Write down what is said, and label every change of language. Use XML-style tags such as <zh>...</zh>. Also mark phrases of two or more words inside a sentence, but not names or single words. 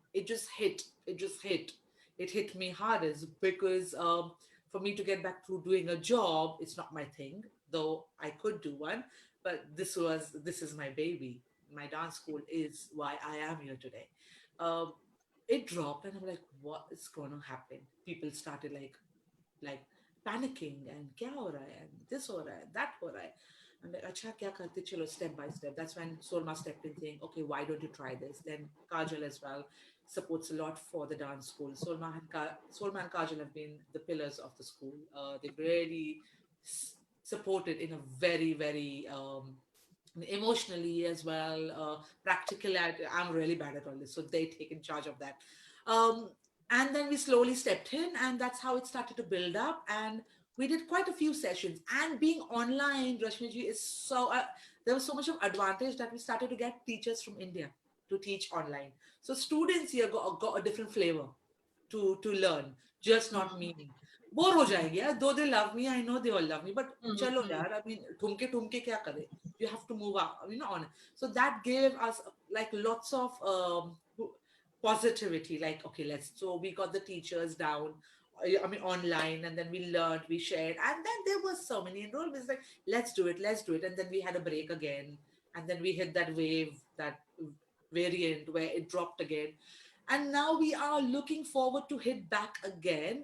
<en>It just hit me hardest because for me to get back to doing a job, it's not my thing, though I could do one. But this is my baby. My dance school is why I am here today. um, it dropped and I'm like, what is going to happen? People started like panicking and</en> <hi>क्या हो रहा है,</hi> <en>and this</en> <hi>हो रहा है, that हो रहा है.</hi> <en>I'm like,</en> <hi>अच्छा क्या करते, चलो</hi> <en>step by step. That's when Solma stepped in saying, okay, why don't you try this? Then Kajal as well supports a lot for the dance school. Solma and Kajal have been the pillars of the school. They've really supported in a very, very emotionally as well, practically. I'm really bad at all this, so they take in charge of that. Um, and then we slowly stepped in, and that's how it started to build up. And we did quite a few sessions. And being online, Rashmiji, is so there was so much of advantage that we started to get teachers from India to teach online. So students here got a different flavor to learn, just not me.</en> <hi>बोर हो जाएंगे यार,</hi> <en>though they love me, I know they all love me, but</en> <hi>चलो यार,</hi> <en>I mean</en> <hi>ठुमके ठुमके क्या करे,</hi> <en>you have to move up, on. So that gave us like lots of positivity, like okay, so we got the teachers down, online, and then we learned, we shared, and then there was so many enrollments, like let's do it, and then we had a break again, and then we hit that wave, that variant where it dropped again, and now we are looking forward to hit back again.</en>